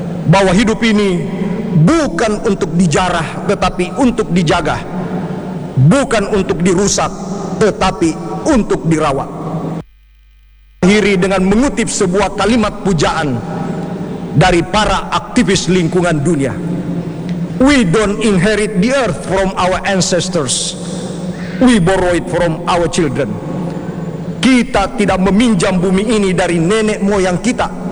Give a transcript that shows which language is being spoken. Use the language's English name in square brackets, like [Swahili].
[Indonesian] Bahwa hidup ini bukan untuk dijarah, tetapi untuk dijaga. Bukan untuk dirusak, tetapi untuk dirawat. Akhiri dengan mengutip sebuah kalimat pujaan dari para aktivis lingkungan dunia. [English] We don't inherit the earth from our ancestors. We borrow it from our children. [Indonesian] Kita tidak meminjam bumi ini dari nenek moyang kita.